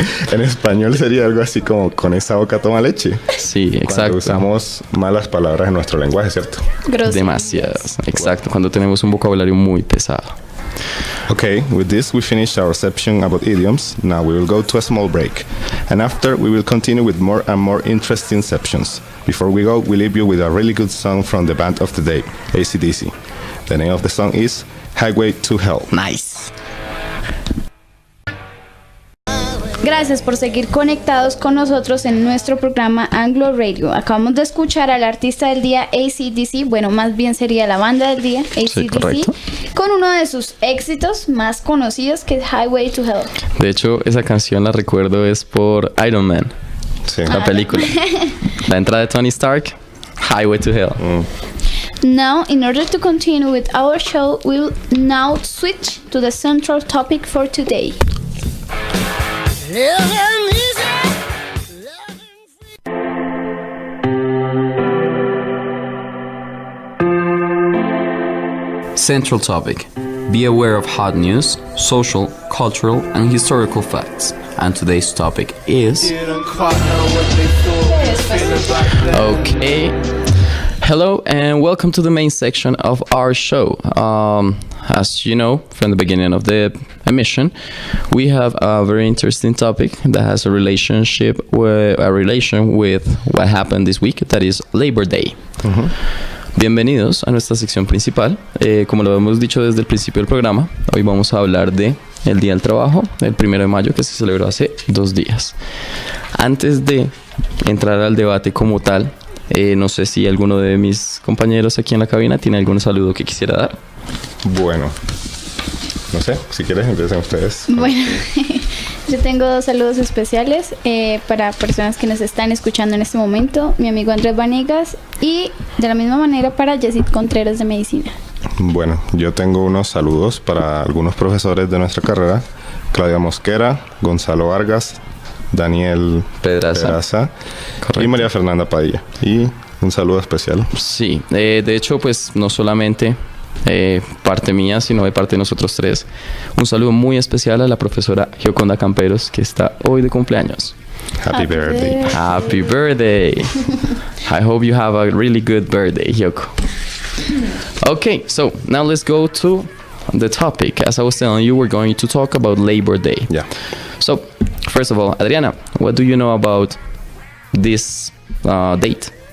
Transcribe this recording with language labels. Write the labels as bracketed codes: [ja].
[es] En español sería algo así como con esa boca toma leche. Sí, exacto. Cuando usamos malas palabras en nuestro lenguaje, ¿cierto? Demasiadas, exacto. Cuando tenemos un vocabulario muy pesado. [en] Okay, with this we finish our section about idioms. Now we will go to a small break. And after we will continue with more and more interesting sections. Before we go, we leave you with a really good song from the band of the day, AC/DC. The name of the song is Highway to Hell. Nice. [es] Gracias por seguir conectados con nosotros en nuestro programa Anglo Radio. Acabamos de escuchar al artista del día AC/DC, bueno, más bien sería la banda del día AC/DC, sí, con uno de sus éxitos más conocidos que es Highway to Hell. De hecho, esa canción la recuerdo es por Iron Man, sí, la película. La entrada de Tony Stark, Highway to Hell. [en] Now, in order to continue with our show, we will now switch to the central topic for today. Central topic. Be aware of hot news, social, cultural, and historical facts. And today's topic is... Okay. Hello and welcome to the main section of our show. As you know from the beginning of the emission, we have a very interesting topic that has a relation with what happened this week, that is Labor Day. [es] Bienvenidos a nuestra sección principal. Como lo hemos dicho desde el principio del programa, hoy vamos a hablar de el Día del Trabajo, el 1 de mayo, que se celebró hace 2 días. Antes de entrar al debate como tal, no sé si alguno de mis compañeros aquí en la cabina tiene algún saludo que quisiera dar. Bueno, no sé, si quieres empiecen ustedes. Bueno, yo tengo 2 saludos especiales para personas que nos están escuchando en este momento. Mi amigo Andrés Vanegas y de la misma manera para Yesid Contreras de Medicina. Bueno, yo tengo unos saludos para algunos profesores de nuestra carrera: Claudia Mosquera, Gonzalo Vargas, Daniel Pedraza y María Fernanda Padilla. Y un saludo especial. Sí, de hecho, pues no solamente parte mía, sino de parte de nosotros tres. Un saludo muy especial a la profesora Gioconda Camperos, que está hoy de cumpleaños. [en] Happy birthday. Happy birthday. I hope you have a really good birthday, Hyoko. Okay, so now let's go to the topic. As I was telling you, we're going to talk about Labor Day. Yeah. So, first of all, Adriana, what do you know about this date?